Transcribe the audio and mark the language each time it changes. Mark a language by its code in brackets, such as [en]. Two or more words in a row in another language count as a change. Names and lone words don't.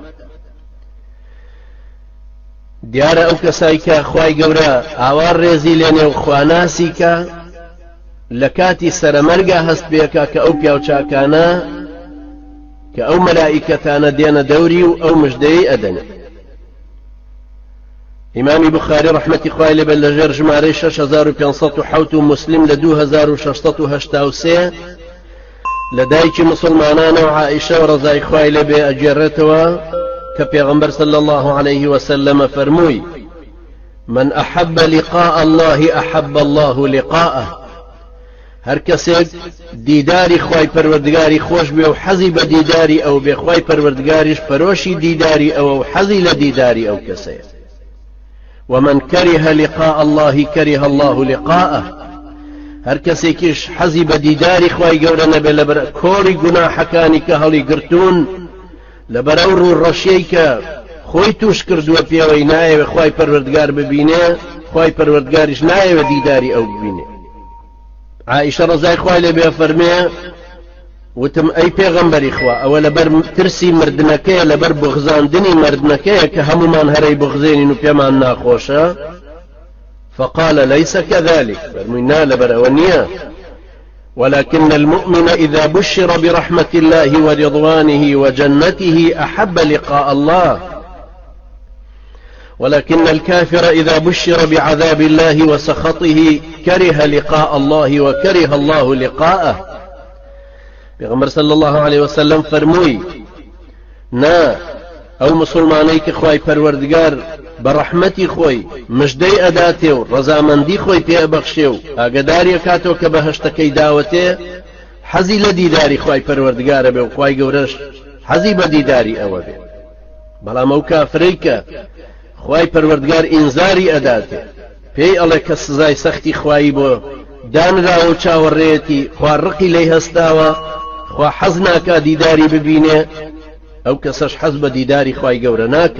[ckb] دیارە ئەو کەسایی کە خوای گەورە ئاوا ڕێزی لێنێ و خواناسی کە لە کاتی سەرەمەرگا هەست پێکە کە ئەو پیاوچاکانە کە ئەو مەلائیکەتانە دێنە دەوری و ئەو مژدەی ئەدەنێ. ئیمامی بوخاری ڕەحمەتی خوای لێبێت لەژێر ژمارەی 6507 و مسلم لە 2683 لە دایکی مسلمانانەوە عائیشە و ڕەزای خوای لێبێ ئەگێڕێتەوە کە پێغەمبەر [ar] صلی الله عليه وسلم [ckb] فەرمووی [ar] من أحب لقاء الله أحب الله لقاءه. [ckb] هەر کەسێک دیداری خوای پەروەردگاری خۆش بێ و حەزی بە دیداری ئەو بێ خوای پەروەردگاریش پەرۆشی دیداری ئەوە و حەزی لە دیداری ئەو کەسەیە. [ar] ومن كره لقاء الله كره الله لقاءه. [ckb] هەر کەسێکیش حەزی بە دیداری خوای گەورە نەبێ لەبەر کۆری گوناحەکانی کە هەڵی گرتوون لەبەر ئەو ڕوڕەشیەی کە خۆی توش کردووە پێوەی نایەوێ خوای پەروەردگار ببینێ خوای پەروەردگاریش نایەوێ دیداری ئەو ببینێ. عائیشە ڕەزای خوای لێبێ فەرمێ وتم ئەی پێغەمبەری خوا ئەوە لەبەر ترسی مردنەکەیە لەبەر بغزاندنی مردنەکەیە کە هەمومان هەرەی بغزێنین و پێمان ناخۆشە؟ [ar] فقال ليس كذلك. فرمينا لبرونيا ولكن المؤمن إذا بشر برحمة الله ورضوانه وجنته أحب لقاء الله ولكن الكافر إذا بشر بعذاب الله وسخطه كره لقاء الله وكره الله لقاءه. [ckb] پیغمبر [ar] صلى الله عليه وسلم [ckb] فرموي نا او مسلمانەی کە خوای پەروەردگار بە ڕەحمەتی خۆی مژدەی ئەداتێ و ڕەزامەندی خۆی پێبەخشێ و ئاگداری ئەکاتەوە کە بەهەشتەکەی داوەتێ حەزی لە دیداری خوای پەروەردگارە بێ و خوای گەورەش حەزی بە دیداری ئەوە بێ. بەڵام ئەو کافرەی کە خوای پەروەردگار ئینزاری ئەداتێ پێی ئەڵێ کە سزای سەختی خوایی بۆ دانراوە و چاوەڕێتی خوا ڕقی لێی هەستاوە خوا حەز ناکا دیداری ببینێ ئەو کەسەش حەز بە دیداری خوای گەورە ناکە.